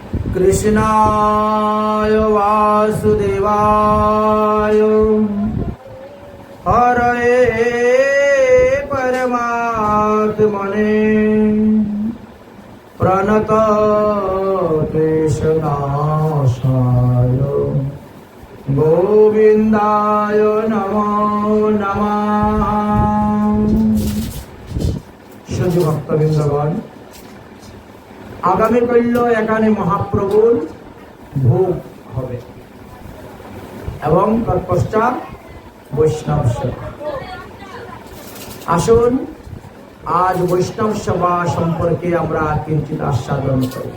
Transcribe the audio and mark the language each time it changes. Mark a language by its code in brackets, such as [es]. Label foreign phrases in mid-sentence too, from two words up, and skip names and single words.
[sa] कृष्णाय वासुदेवाय हरये परमात्मने प्रणतक्लेशनाशाय गोविन्दाय नमो नमः। [bn] শুধু ভক্তবৃন্দগণ, আগামীকাল এখানে মহাপ্রভুর ভোগ হবে এবং তৎপশ্চাৎ বৈষ্ণব সেবা। আসুন আজ বৈষ্ণব সেবা সম্পর্কে আমরা কিঞ্চিৎ আস্বাদন করি।